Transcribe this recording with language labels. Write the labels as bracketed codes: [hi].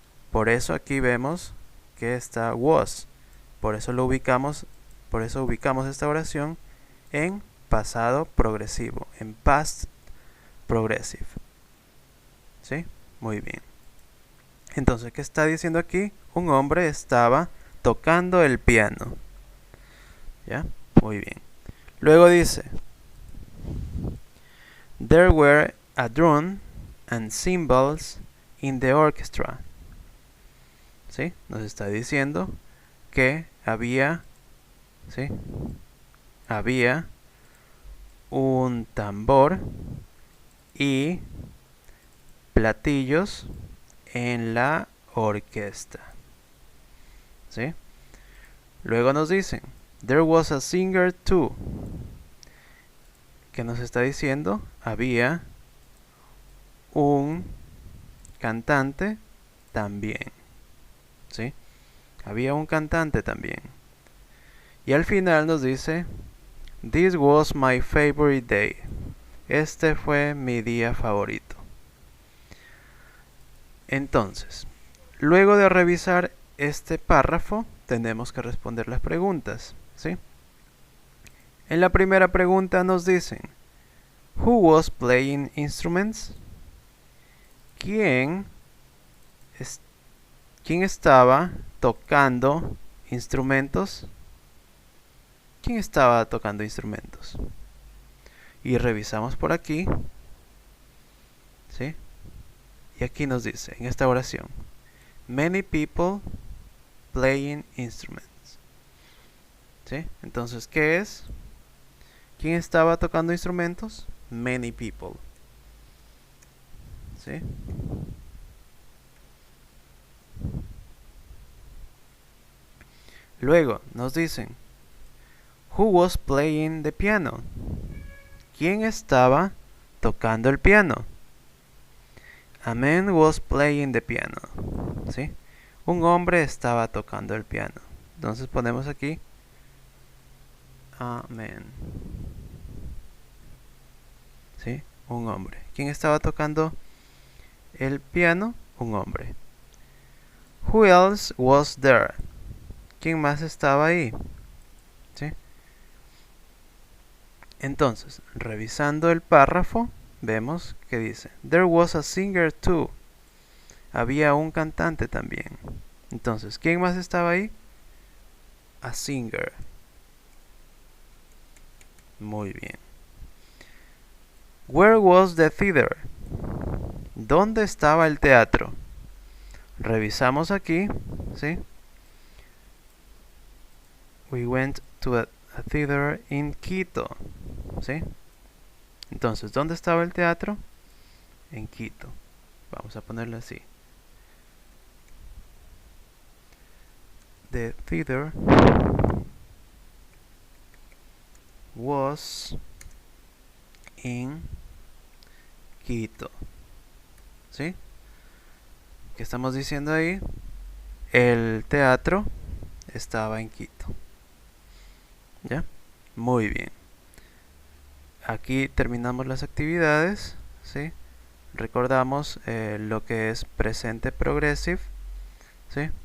[es] Por eso aquí vemos que está was. Por eso ubicamos esta oración en pasado progresivo, en past progressive. ¿Sí? Muy bien. Entonces, ¿qué está diciendo aquí? Un hombre estaba tocando el piano. ¿Ya? Muy bien. Luego dice, [en] there were a drum and cymbals in the orchestra. [es] ¿Sí? Nos está diciendo que había, ¿sí? Había un tambor y platillos en la orquesta. ¿Sí? Luego nos dicen, [en] there was a singer too. [es] ¿Qué nos está diciendo? Había un cantante también. ¿Sí? Había un cantante también. Y al final nos dice, [en] this was my favorite day. [es] Este fue mi día favorito. Entonces, luego de revisar este párrafo, tenemos que responder las preguntas, ¿sí? En la primera pregunta nos dicen, [en] who was playing instruments? [es] ¿Quién estaba tocando instrumentos? ¿Quién estaba tocando instrumentos? Y revisamos por aquí, ¿sí? Y aquí nos dice, en esta oración, [en] many people playing instruments. [es] ¿Sí? Entonces, ¿qué es? ¿Quién estaba tocando instrumentos? [en] Many people. [es] ¿Sí? Luego nos dicen, [en] who was playing the piano? [es] ¿Quién estaba tocando el piano? [en] A man was playing the piano. [es] ¿Sí? Un hombre estaba tocando el piano. Entonces ponemos aquí Amén. ¿Sí? Un hombre. ¿Quién estaba tocando el piano? Un hombre. [en] Who else was there? [es] ¿Quién más estaba ahí? ¿Sí? Entonces, revisando el párrafo, vemos que dice, [en] There was a singer too. [es] Había un cantante también. Entonces, ¿quién más estaba ahí? [en] A singer. [es] Muy bien. [en] Where was the theater? [es] ¿Dónde estaba el teatro? Revisamos aquí, ¿sí? [en] We went to a theater in Quito, [es] ¿sí? Entonces, ¿dónde estaba el teatro? En Quito. Vamos a ponerlo así. [en] The theater was in Quito. [es] ¿Sí? ¿Qué estamos diciendo ahí? El teatro estaba en Quito. ¿Ya? Muy bien. Aquí terminamos las actividades, ¿sí? Recordamos lo que es presente progressive, ¿sí?